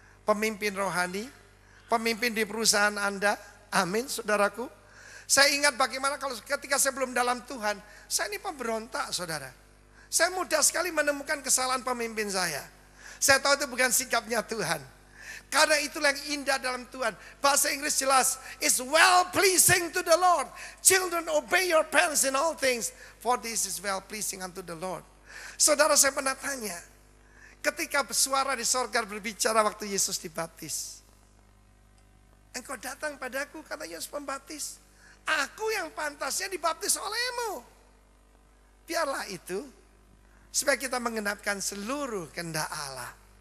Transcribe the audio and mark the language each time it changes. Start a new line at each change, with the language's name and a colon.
Indonesian: pemimpin rohani, pemimpin di perusahaan Anda. Amin, saudaraku. Saya ingat bagaimana kalau ketika saya belum dalam Tuhan, saya ini pemberontak, saudara. Saya mudah sekali menemukan kesalahan pemimpin saya. Saya tahu itu bukan sikapnya Tuhan. Karena itulah yang indah dalam Tuhan. Bahasa Inggris jelas,
English: it's well pleasing to the Lord. Children, obey your parents in all things, for this is well pleasing unto the Lord.
Indonesian: Saudara, saya pernah tanya, ketika suara di sorga berbicara waktu Yesus dibaptis. Engkau datang padaku, kata Yesus Pembaptis. Aku yang pantasnya dibaptis olehmu. Biarlah itu, supaya kita mengenapkan seluruh kehendak Allah.